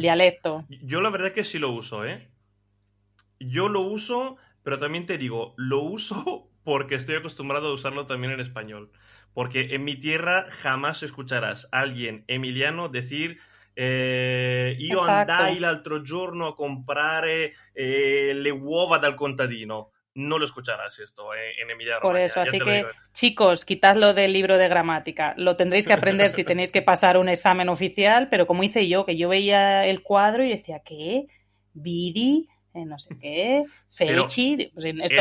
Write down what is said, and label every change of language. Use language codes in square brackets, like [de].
[es] dialecto. Yo la verdad que sí lo uso, ¿eh? Yo lo uso, pero también te digo, lo uso porque estoy acostumbrado a usarlo también en español. Porque en mi tierra jamás escucharás a alguien emiliano decir [it] io andai [es] Exacto. [it] l'altro giorno a comprare le uova dal contadino. [es] No lo escucharás esto en Emilia Por Romagna, eso, ya así te lo digo. que chicos, quitadlo del libro de gramática. Lo tendréis que aprender si tenéis que pasar un examen oficial, pero como hice yo, que yo veía el cuadro y decía, ¿qué? [it] Vidi, [es] no sé qué, Pero [it] feci, [es] pues esto